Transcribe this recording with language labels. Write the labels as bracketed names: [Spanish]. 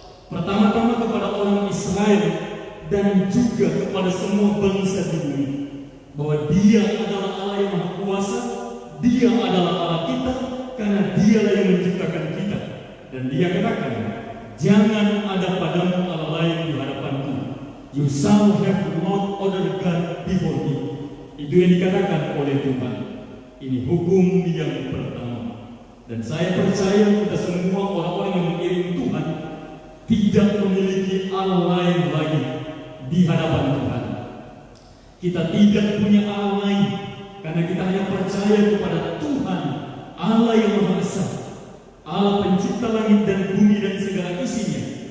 [Indonesian] Pertama-tama kepada orang Israel dan juga kepada semua bangsa di bumi, bahwa Dia adalah Allah yang Maha Kuasa, Dia adalah Allah kita, karena Dialah yang menciptakan kita. Dan Dia katakan, jangan ada padamu Allah lain di hadapanku. [English] You shall have not other God before me. [Indonesian] Itu yang dikatakan oleh Tuhan. Ini hukum yang pertama. Dan saya percaya kita semua orang-orang yang mengiring Tuhan tidak memiliki Allah lain lagi di hadapan Tuhan. Kita tidak punya Allah lain karena kita hanya percaya kepada Tuhan, Allah yang Maha Esa, Allah pencipta langit dan bumi dan segala isinya.